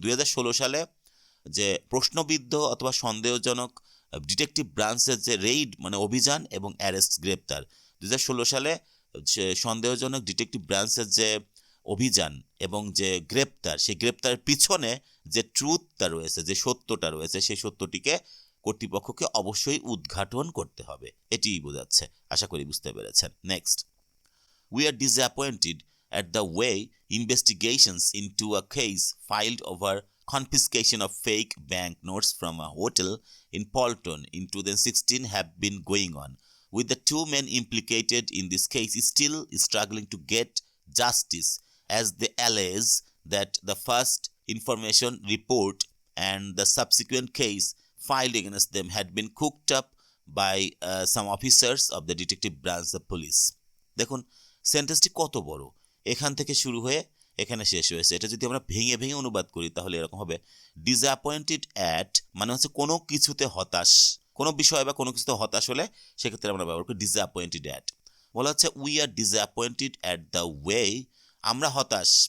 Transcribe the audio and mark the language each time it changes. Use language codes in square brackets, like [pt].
[bn] 2016 সালে যে প্রশ্নবিদ্ধ অথবা সন্দেহজনক ডিটেকটিভ ব্রাঞ্চের যে রেইড মানে অভিযান এবং অ্যারেস্ট গ্রেপ্তার, 2016 সালে যে সন্দেহজনক ডিটেকটিভ ব্রাঞ্চের যে অভিযান এবং যে গ্রেপ্তার, সেই গ্রেপ্তারের পিছনে যে ট্রুথটা রয়েছে, যে সত্যটা রয়েছে, সেই সত্যটিকে কর্তৃপক্ষকে অবশ্যই উদ্ঘাটন করতে হবে। এটিই বোঝাচ্ছে। আশা করি বুঝতে পেরেছেন। [en] Next, we are disappointed at the way investigations into a case filed over confiscation of fake banknotes from a hotel in Polton in 2016 have been going on, with the two men implicated in this case still struggling to get justice, as they allege that the first information report and the subsequent case filed against them had been cooked up by some officers of the detective branch of police. [bn] দেখুন সেন্টেন্সটি কত বড়, এখান থেকে শুরু হয়ে এখানে শেষ হয়েছে। এটা যদি আমরা ভেঙে ভেঙে অনুবাদ করি তাহলে এরকম হবে: ডিসঅ্যাপয়েন্টেড অ্যাট মানে হচ্ছে কোনো কিছুতে হতাশ, কোনো বিষয় বা কোনো কিছুতে হতাশ হলে সেক্ষেত্রে আমরা ব্যবহার করি ডিসঅ্যাপয়েন্টেড অ্যাট। বলা হচ্ছে [en] we are disappointed at the way, [bn] আমরা হতাশ।